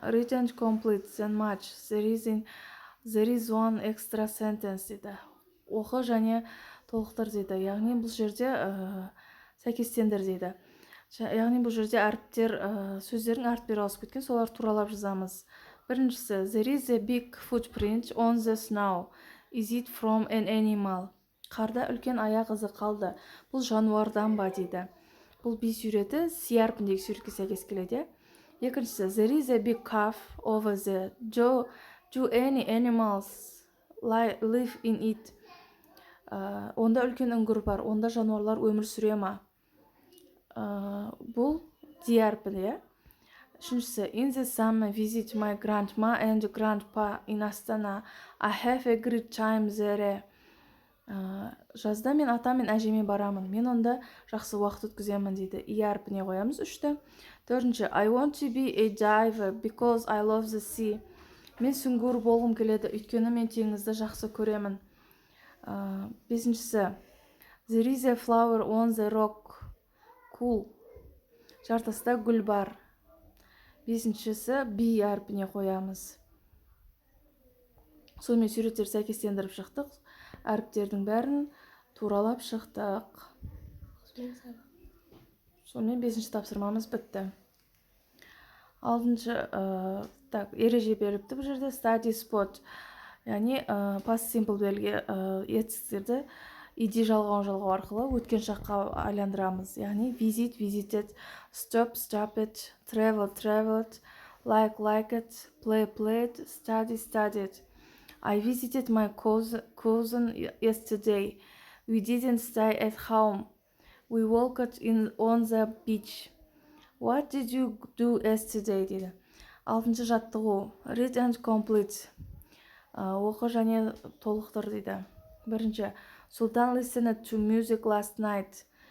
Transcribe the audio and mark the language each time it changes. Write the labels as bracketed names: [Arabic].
[English] Read and complete then match. There is one extra sentence дейді. [Kazakh] Оқы және толықтыр дейді. Яғни бұл жерде сәйкестендір дейді. Яғни бұл жерде әріптер, сөздердің әріптері ауысып кеткен, солар туралап жазамыз. [English] Біріншісі, there is a big footprint on the snow. Is it from an animal? [Kazakh] Қарда үлкен аяқ ізі қалды. Бұл жануардан ба дейді. Бұл B суреті C әрпіндегі суретке сәйкес келеді. [English] Екіншісі, there is a big calf over there. Do any animals live in it? [Kazakh] Онда үлкен үңгір бар, онда жануарлар өмір сүре ма? Бұл D әрпі. [English] Үшіншісі, in the summer visit my grandma and grandpa in Astana. I have a great time there. [Kazakh] Жазда мен ата мен әжеме барамын. Мен онда жақсы уақыт өткіземін дейді. И әрпіне қоямыз үшті. [English] Төртінші, I want to be a diver because I love the sea. [Kazakh] Мен сүңгуір болғым келеді, өйткені мен теңізді жақсы көремін. [English] Бесіншісі, there is a flower on the rock. [Kazakh] Cool. Жартаста гүл бар. Бесіншісі, B әрпіне қоямыз. Сонымен суреттер сәйкестендіріп шықтық. Әріптердің бәрін туралап шықтық. Сонымен бесінші тапсырмамыз бітті. Алтыншы, ереже беріліпті бұл жерде study spot. Яғни past simple белгі етістіктерді id жалғау арқылы өткен шаққа айландырамыз. [English] Яғни visit, visited, stop, stopped, travel, traveled, like it, play, played, study, studied. I visited my cousin yesterday. We didn't stay at home. We walked on the beach. What did you do yesterday? [Kazakh] дейді. Алтыншы жаттығу. Read and complete. Оқы және толықтыр дейді. Бірінші. [English] Sultan listened to music last night.